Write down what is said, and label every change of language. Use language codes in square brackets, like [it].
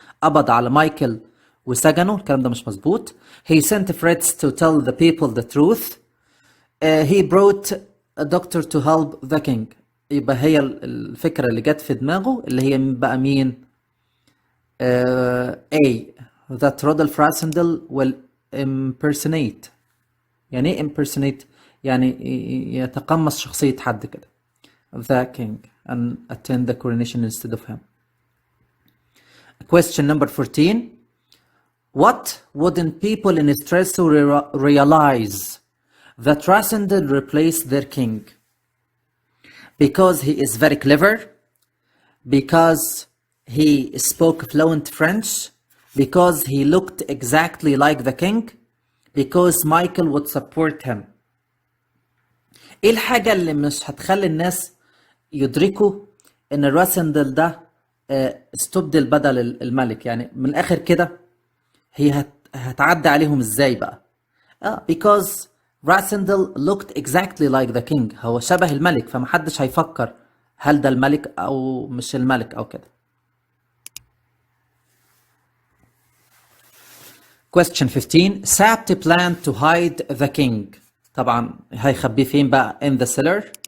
[ar] قبض على مايكل وسجنه. الكلام ده مش مظبوط. [en] He sent Fritz to tell the people the truth. He brought a doctor to help the king. [ar] يبقى هي الفكرة اللي جت في دماغه اللي هي بقى مين؟ A. [en] That Rudolf Rasendell will impersonate. [ar] يعني ايه impersonate؟ يعني يتقمص شخصية حد كده. [en] The king and attend the coronation instead of him. Question number 14. What wouldn't people in stress realize that Rasendell replaced their king? Because he is very clever, because he spoke fluent French, because he looked exactly like the king, because Michael would support him. [ar] ايه الحاجة اللي مش هتخلي الناس يدركوا ان راسندل ده استبدل بدل الملك؟ يعني من الاخر كده هي هتعدي عليهم ازاي بقى؟ [en] because Rasendell looked exactly like the king. [ar] هو شبه الملك، فمحدش هيفكر هل ده الملك او مش الملك او كده. [en] Question 15. Sapt planned to hide the king. [ar] طبعا هيخبيه فين بقى؟ [en] in the cellar.